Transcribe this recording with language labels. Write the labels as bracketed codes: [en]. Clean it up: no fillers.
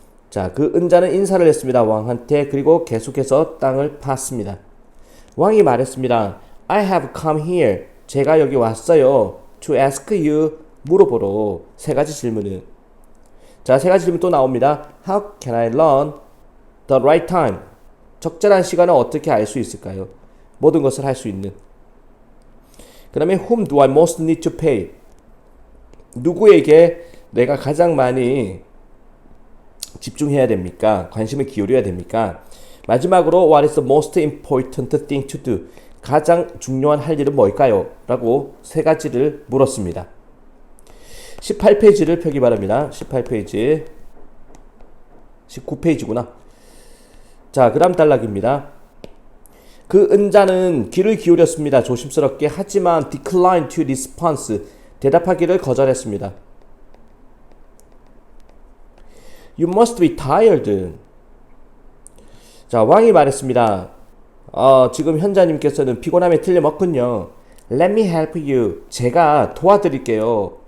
[ko] 자, 그 은자는 인사를 했습니다. 왕한테. 그리고 계속해서 땅을 팠습니다. 왕이 말했습니다. [en] I have come here. [ko] 제가 여기 왔어요. [en] To ask you. [ko] 물어보러. 세 가지 질문을. 자, 세 가지 질문 또 나옵니다. [en] How can I learn the right time? [ko] 적절한 시간을 어떻게 알 수 있을까요? 모든 것을 할 수 있는. 그 다음에 [en] Whom do I most need to pay? [ko] 누구에게 내가 가장 많이 집중해야 됩니까? 관심을 기울여야 됩니까? 마지막으로 [en] What is the most important thing to do? [ko] 가장 중요한 할 일은 뭘까요? 라고 세 가지를 물었습니다. 18페이지를 펴기 바랍니다. 18페이지 19페이지구나. 자, 그 다음 단락입니다. 그 은자는 귀를 기울였습니다. 조심스럽게. 하지만 [en] decline to response. [ko] 대답하기를 거절했습니다. [en] You must be tired. [ko] 자, 왕이 말했습니다. 지금 현자님께서는 피곤함에 틀림없군요. [en] Let me help you. [ko] 제가 도와드릴게요.